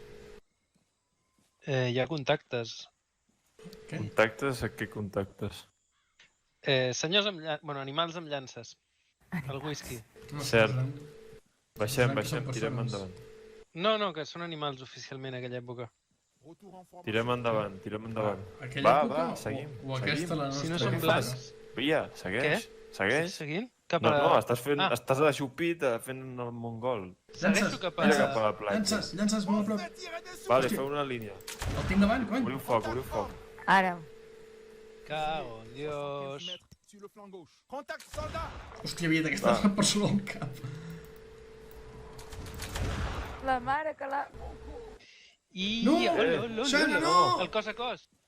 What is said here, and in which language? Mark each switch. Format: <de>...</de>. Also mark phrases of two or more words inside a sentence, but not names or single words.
<ca>Hi ha contactes. Què? Contactes? A què contactes? Senyors amb animals amb llances. El whisky. No, Cert. són Baixem, persones. tirem endavant. No, que són animals oficialment en aquella època.</ca> <fr>Retour en forme.</fr> <ca>Tirem endavant, tirem endavant. Aquella Va, època va, seguim, o aquesta la nostra? Si no són Què blancs... fas? Via, segueix, segueix. Seguint? Cap No, a... no, estàs fent, Ah. estàs aixupit fent el mongol. Segueixo cap a... Mira cap a la platja. Llances, llances molt a prop.</ca> <fr>Tirer des</fr> <ca>Vale, Hòstia. feu una línia. El tinc davant, cony. Obriu foc, obriu foc. Ara. Cago en Dios.</ca> <fr>mètres sur le flanc gauche. Contact, soldat!</fr> <ca>Hòstia, havia d'aquesta Va. persona al cap. La mare que la... I... No! Xana, no! El cos a cos.</ca>